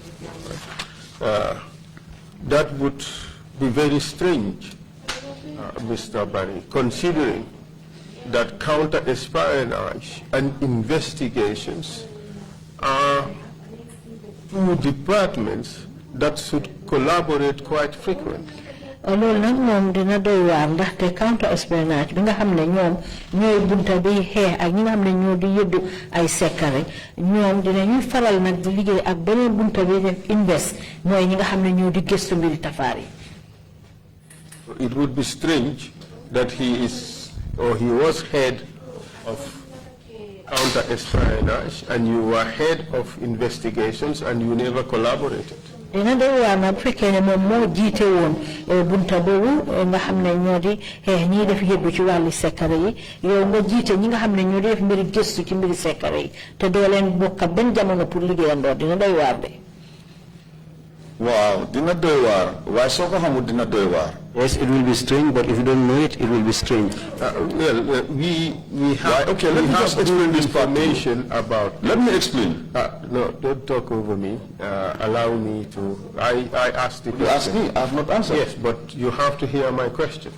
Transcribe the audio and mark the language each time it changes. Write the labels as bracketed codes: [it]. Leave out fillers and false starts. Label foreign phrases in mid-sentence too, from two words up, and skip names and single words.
[en] That would be very strange, Mr. Barry, considering that counter-espionage and investigations are two departments that should collaborate quite frequently. [wo] loolu nag moom dina doy waar ndaxte [en] counter espionage [wo] bi nga xam ne ñoom ñooy bunta bi xeex ak ñi nga xam ne ñoo di yëddu ay sekkare ñoom dinañuy faral nag di liggéey ak beneen bunta bi def invest mooy ñi nga xam ne ñoo di gëstu mbiri tafaar yi. [en] It would be strange that he was head of counter espionage and you were head of investigations and you never collaborated. [wo] dina doy waar nag bu fekkee ne moom moo jiite woon bunta boobu nga xam ne ñoo di xeex ñiy def yëddu ci wàllu sekkare yi yow nga jiite ñi nga xam ne ñoo di def mbiri gëstu ci mbiri sekkare yi te doo leen bokk benn jamono pour liggéeyandoo dina doy waar de. Wow, dina doy waar waaye soo ko xamul dina doy waar. [en] Yes, it will be strange, but if you don't know it, it will be strange. We have, okay, let me just explain this information about. Let me explain. No, don't talk over me. Allow me to. I asked the question. You asked me. I have not answered. Yes, but you have to hear my question.